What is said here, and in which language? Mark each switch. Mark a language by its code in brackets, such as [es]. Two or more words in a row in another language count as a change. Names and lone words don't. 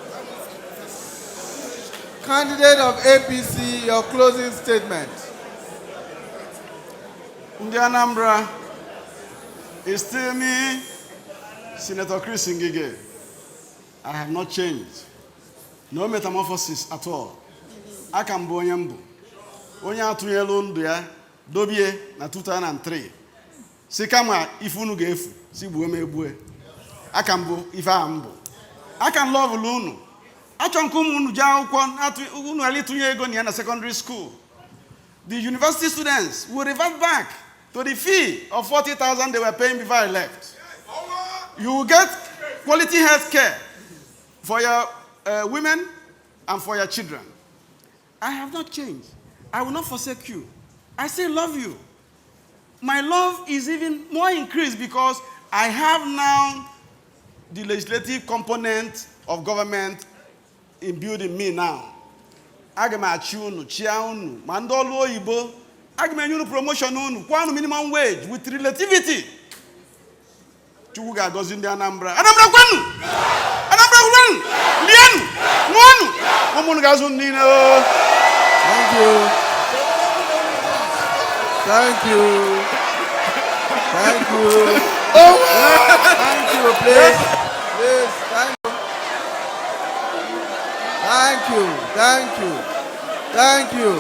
[en] Candidate of APC, your closing statement. Ndi Anambra, it's still me, Senator Chris Ngige. I have not changed. No metamorphosis at all. I can be [ig] onye onye atụnyelu ndụ ya dobie na 2003. Si kama ifunu ga-efu, si gbuo m egbue. Aka mbụ ife a mbụ. Aka love unu. Achọ nke unu jee akwụkwọ unu alitunye ego na ya na [en] secondary school. The university students will revert back to the fee of 40,000 they were paying before I left. You will get quality health care for your women and for your children. I have not changed. I will not forsake you. I still love you. My love is even more increased because I have now the legislative component of government imbued in me now. [ig] Aga m achị unu, chia unu, ma ndị ọrụ oyibo, aga m enye unu promotion unu, kwa unu [en] minimum wage with relativity. [ig] Chukwu ga-agọzi ndị Anambra. Anambra kwenu! Anambra kwenu! Lienu! Nwonu! Ụmụnụ ga-azụ niile o. [en] Thank you. Thank you. Thank you. Thank you, please. Please, thank you. Thank you. Thank you. Thank you.